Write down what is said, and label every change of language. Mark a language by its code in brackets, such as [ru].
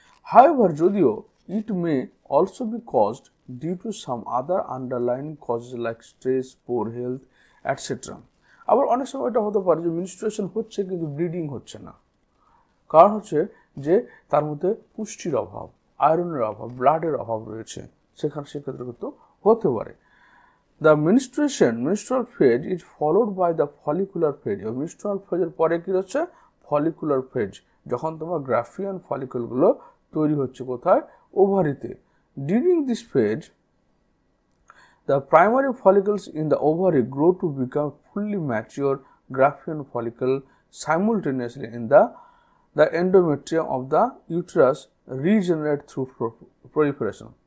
[en] However, যদিও it may also be caused due to some other underline causes like stress, poor health etcetera. [bn] আবার অনেক সময় এটা হতে পারে যে মেনস্ট্রুয়েশন হচ্ছে কিন্তু ব্লিডিং হচ্ছে না, কারণ হচ্ছে যে তার মধ্যে পুষ্টির অভাব, আয়রনের অভাব, ব্লাডের অভাব রয়েছে, সেক্ষেত্রে কিন্তু হতে পারে। [en] The menstrual phase is followed by the follicular phase. [bn] menstrual phase এর পরে কি হচ্ছে? follicular phase, যখন তোমার গ্রাফিয়ান ফলিকলগুলো তৈরি হচ্ছে কোথায়? ওভারিতে। [en] During this phase, the primary follicles in the ovary grow to become fully mature graphian follicle simultaneously in the endometrium of the uterus regenerate through proliferation.